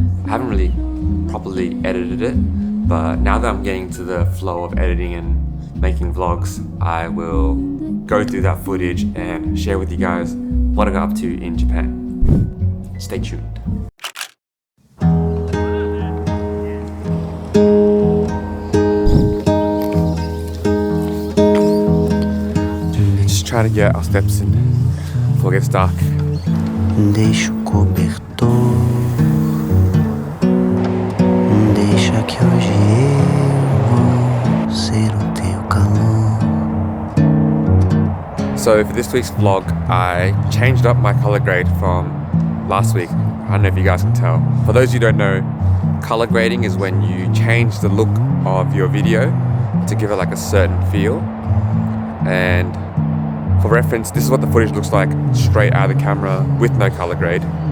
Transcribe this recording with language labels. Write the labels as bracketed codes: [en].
[en] I haven't really properly edited it, but now that I'm getting to the flow of editing and making vlogs, I will go through that footage and share with you guys what I got up to in Japan. Stay tuned. Just trying to get our steps in before it gets dark. [pt] Deixa o cobertor, deixa que hoje eu vou ser o teu calor. [en] So for this week's vlog, I changed up my color grade from last week. I don't know if you guys can tell. For those who don't know, color grading is when you change the look of your video to give it like a certain feel. And for reference, this is what the footage looks like straight out of the camera with no color grade.